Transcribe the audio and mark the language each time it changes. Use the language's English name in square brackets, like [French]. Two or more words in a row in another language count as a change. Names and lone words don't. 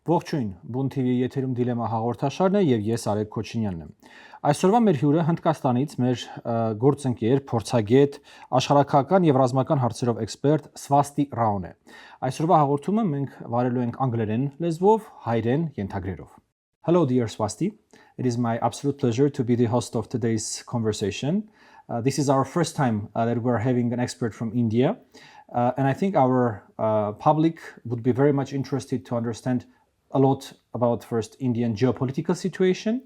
[Armenian] Ողջույն, Բուն TV-ի եթերում Դիլեմա հաղորդաշարն է եւ ես Արեգ Քոչինյանն եմ։ Այսօրվա մեր հյուրը Հնդկաստանից մեր գործընկեր, փորձագետ, աշխարհակական եւ ռազմական հարցերով էքսպերտ Սվաստի Ռաուն է։ Այսօրվա հաղորդումը մենք վարելու ենք անգլերեն լեզվով, հայերեն ենթագրերով։ [English] Hello dear Swasti, it is my absolute pleasure to be the host of today's conversation. This is our first time that we're having an expert from India. And I think our public would be very much interested to understand a lot about first Indian geopolitical situation,